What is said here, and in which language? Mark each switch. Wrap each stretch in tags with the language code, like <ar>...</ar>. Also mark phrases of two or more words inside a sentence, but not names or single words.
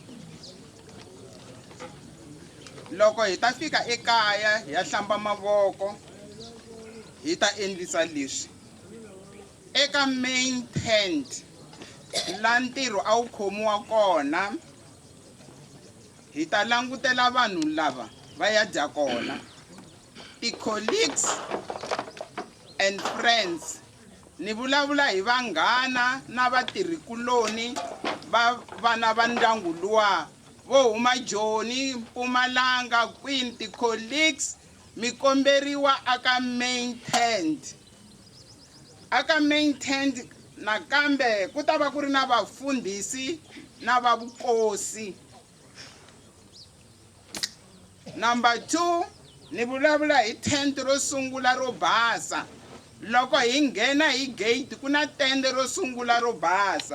<ts>Loko hi ta fika ekaya hi ya hlamba mavoko hi ta endlisa leswi. Eka</ts> <en>main tent</en> <ts>la ntirho a wu khomiwa kona hi ta langutela vanhu lava va ya dya kona.</ts> <en>Ti-colleagues and friends</en> <ts>ni vulavula hi vanghana na vatirhikuloni va vana va ndyangu luwa vo huma Joni, Mpumalanga, Queen. Ti-colleagues mi komberiwa aka</ts> <en>main tent.</en> <ts>Aka</ts> <en>main tent</en> <ts>nakambe ku ta va ku ri na vafundhisi na va vukosi. Number 2 ni vulavula hi tent ro sungula ro basa. Loko hi nghena hi gate ku na tent ro sungula ro basa.</ts>